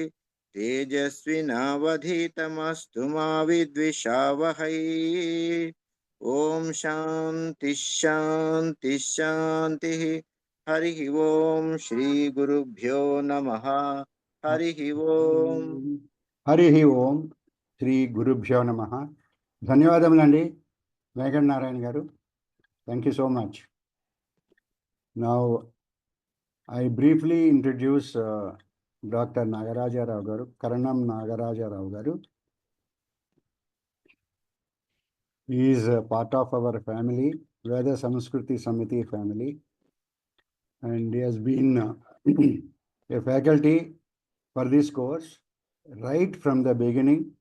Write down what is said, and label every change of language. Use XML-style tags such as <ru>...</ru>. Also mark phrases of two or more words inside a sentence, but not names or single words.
<sa>तेजस्विनावधीतमस्तु मा विद्विषावहै ॐ शान्ति शान्ति शान्तिः हरिः ओम श्री गुरुभ्यो नमः हरिः ओम హరి ఓం శ్రీ గురుభ్యో నమ.</sa> <te>ధన్యవాదములండి వెంకట నారాయణ గారు.</te> <en>Thank you so much. నౌ I briefly introduce Dr. Nagaraja Rao garu, Karanam Nagaraja Rao garu. He is a part of our family, Veda Samskruti Samiti family, and he has been a faculty for this course right from the beginning.</en>